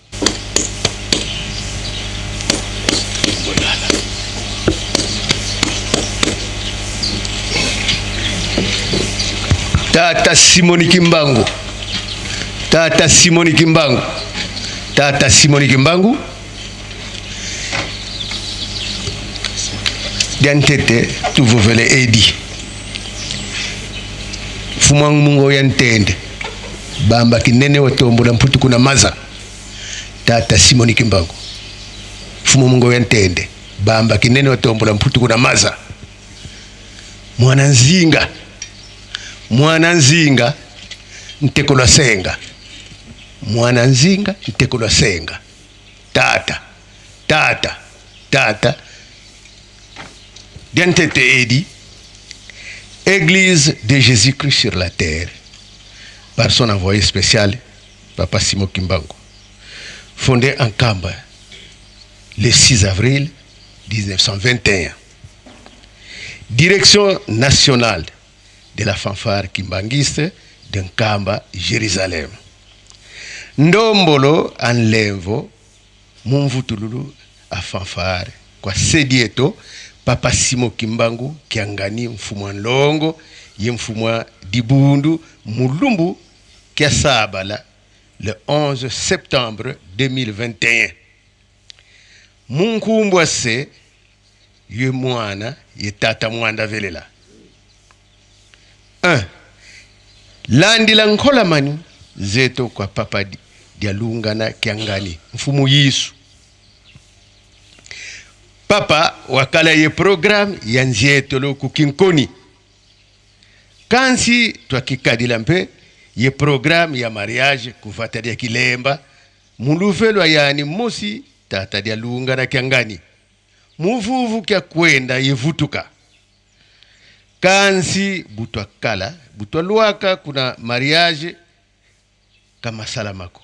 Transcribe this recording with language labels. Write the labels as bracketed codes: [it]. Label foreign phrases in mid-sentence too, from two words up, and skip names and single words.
[kg] Tata Simoni Kimbangu, Tata Simoni Kimbangu, Tata Simoni Kimbangu, diantete tu vovele edi, fumang mungo yantende, bamba kinene watombo na mputu kuna maza, Tata Simoni Kimbangu, fumang mungo yantende, bamba kinene watombo na mputu kuna maza, mwana nzinga, mwana nzinga ntekolwa senga, mwana nzinga ntekolwa senga, tata tata tata diantete edi [fr] Église de Jésus-Christ sur la terre par son envoyé spécial Papa Simon Kimbangu, fondé en Kamba le 6 avril 1921, direction nationale de la fanfare kimbanguiste de Nkamba, Jérusalem. [kg] Ndombolo en lenvo, mumvutululu a fanfare, kwa sedieto, Papa Simo Kimbangu, kiangani mfumwa nlongo, ye mfumwa dibundu, mulumbu, kia sabala, [fr] le 11 septembre 2021. [kg] Munkumbwa se, ye mwana, ye tata mwanda velela. 1. Landi la nkola mani zeto kwa papa dialungana kiangani mfumu Yesu. Papa wakala ye program ya nzeto lo kukinkoni. Kansi twakikadila mpe ye program ya mariage kufata dia kilemba muluvelo yani mosi tata dialungana kiangani. Muvuvu kia kwenda yevutuka. Kansi butwa kala, butwa luaka kuna mariage kama salamako.